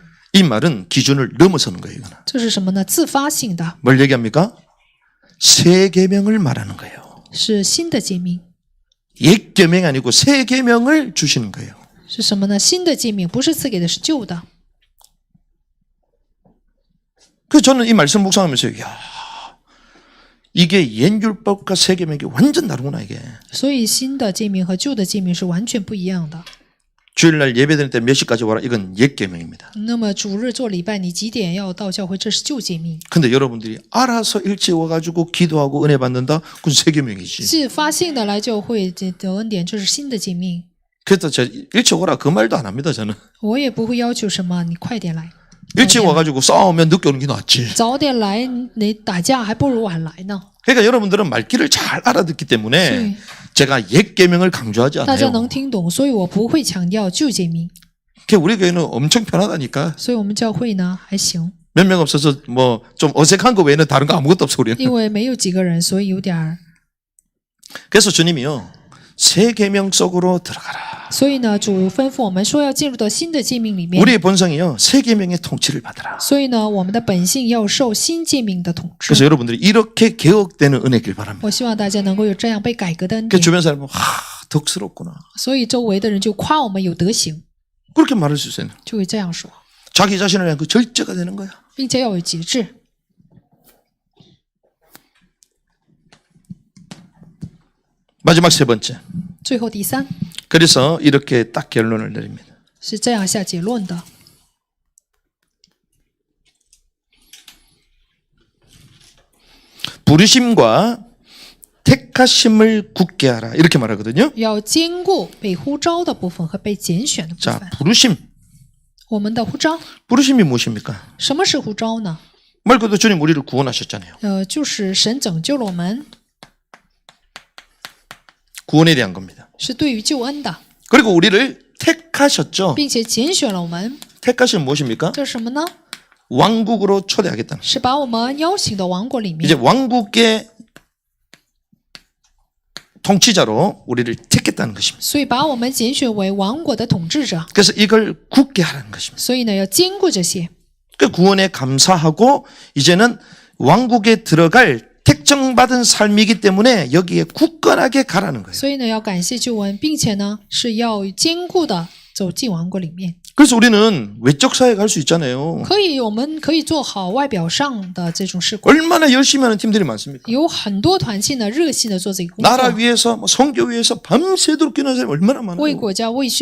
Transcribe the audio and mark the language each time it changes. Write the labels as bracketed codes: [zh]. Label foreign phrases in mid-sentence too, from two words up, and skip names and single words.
[ko] 이 말은 기준을 넘어서는 거예요. 이거는. [zh] 这是什么呢？自发性的， [ko] 뭘 얘기합니까? 새 계명을 말하는 거예요. [zh] 是新的诫命， [ko] 옛 계명이 아니고 새 계명을 주시는 거예요. [zh] 是什么呢？新的诫命不是赐给的，是旧的。 [ko] 그래서 저는 이 말씀 묵상하면서 야, 이게 옛 율법과 새 계명이 완전 다르구나 이게. [zh] 所以新的诫命和旧的诫命是完全不一样的。 [ko] 주일날 예배드릴 때 몇 시까지 와라 이건 옛 계명입니다. [zh] 那么主日做礼拜，你几点要到教会？这是旧诫命。 [ko] 근데 여러분들이 알아서 일찍 와가지고 기도하고 은혜 받는다? 그건 새 계명이지. [zh] 自发性的来教会得恩典，这是新的诫命。 [ko] 그래서 저 일찍 오라 그 말도 안 합니다 저는. [zh] 我也不会要求什么，你快点来， [ko] 일찍 와가지고 싸우면 늦게 오는 게 낫지. [zh] 早点来，你打架还不如晚来呢。 [ko] 그러니까 여러분들은 말귀를 잘 알아듣기 때문에 네. 제가 옛 계명을 강조하지 [zh] 大家 [ko] 않아요. [zh] 能听懂，所以我不会强调旧诫命。 [ko] 그러니까 우리 교회는 엄청 편하다니까. [zh] 所以我们教会呢还行， [ko] 몇 명 없어서 뭐 좀 어색한 거 외에는 다른 거 아무것도 없어 우리는. [zh] 因为没有几个人，所以有点儿。 [ko] 그래서 주님이요. 새 계명 속으로 들어가라. [zh] 所以呢，主吩咐我们说要进入到新的诫命里面。 [ko] 우리의 본성이요. 새 계명의 통치를 받아라. [zh] 所以呢，我们的本性要受新诫命的统治。 [ko] 그래서 여러분들이 이렇게 개혁되는 은혜길 바랍니다. [zh] 我希望大家能够有这样被改革的恩 그 典。 [ko] 주변 사람은 덕스럽구나. [zh] 所以周围的人就夸我们有德行， [ko] 그렇게 말할 수 있어요. [zh] 就会这样说， [ko] 자기 자신을 위한 그 절제가 되는 거야. [zh] 并且要有节制。 [ko] 마지막 세 번째. [zh] 最后第三 [ko] 그래서 이렇게 딱 결론을 내립니다. [zh] 是这样下结论的： [ko] 부르심과 택하심을 굳게 하라. 이렇게 말하거든요. [zh] 要兼顾被呼召的部分和被拣选的部 [ko] 자, [zh] 分。 [ko] 부르심. [zh] 我们的呼召， [ko] 부르심이 무엇입니까? [zh] 什么是呼召呢？ [ko] 말 그대로 주님 우리를 구원하셨잖아요. [zh] 就是神拯救了我们， [ko] 구원에 대한 겁니다. [zh] 是对于救恩的， [ko] 그리고 우리를 택하셨죠. [zh] 并且拣选了我们。 [ko] 택하심 무엇입니까? [zh] 这是什么呢？ [ko] 왕국으로 초대하겠다는. [zh] 是把我们邀请到王国里 [ko] 이제 [zh] 面， [ko] 왕국의 통치자로 우리를 택했다는 것입니다. [zh] 所以把我们拣选为王国的统治者。 [ko] 그래서 이걸 굳게 하라는 것입니다. [zh] 所以呢，要兼顾这些。 [ko] 그 구원에 감사하고 이제는 왕국에 들어갈 택정받은 삶이기 때문에 여기에 굳건하게 가라는 거예요. [zh] 所以呢，要感谢救恩，并且呢是要兼顾的走进王国里面。 [ko] 그래서 우리는 외적 사회 갈 수 있잖아요. [zh] 我们可以做好外表上的这种事工。 [ko] 얼마나 열심히 하는 팀들이 많습니까? [zh] 有很多团契呢，热心的做这个工 [ko] 나라 [zh] 作， [ko] 위해서 뭐 성교 위해서 밤새도록 기도하는 사람이 얼마나